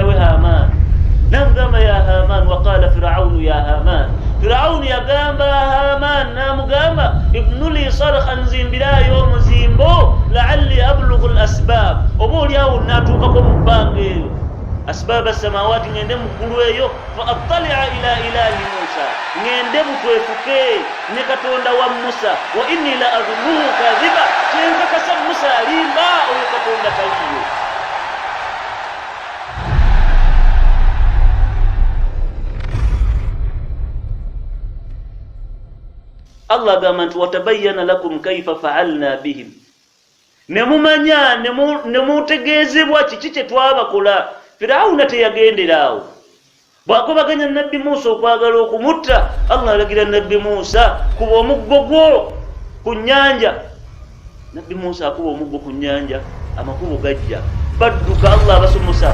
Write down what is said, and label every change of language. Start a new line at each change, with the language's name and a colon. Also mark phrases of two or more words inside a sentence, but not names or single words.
Ganda: we Haman, namugamba ya Haman,
Arabic: وقال فرعون يا هامان,
Ganda: Firawuni yagamba Haman, namugamba
Arabic: ابن لي صرحا,
Ganda: nzimbirayo omuzimbo,
Arabic: لعلي أبلغ الأسباب,
Ganda: oba oliawo natuukako mu bbanga eyo
Arabic: أسباب السماوات
Ganda: ngende mukulu eyo
Arabic: فأطلع إلى إله موسى
Ganda: ngende mutwefuke ne katonda wa Musa
Arabic: وإني لأظنه كاذبا
Ganda: tenka kasa Musa alimba oyo katonda taliyo.
Arabic: Allah
Ganda: gamba nti
Arabic: وتبين لكم كيف فعلنا بهم,
Ganda: nemumanya nemutegeezebwa kiki kye twabakola. Firawuna teyagenderaawo bwakobaganya nabbi Musa okwagala okumutta. Allah alagira nabbi Musa kuba omuggo gwo ku nnyanja. Nabbi Musa akuba omuggo ku nnyanja, amakubo gajja badduka, Allah abasumusa.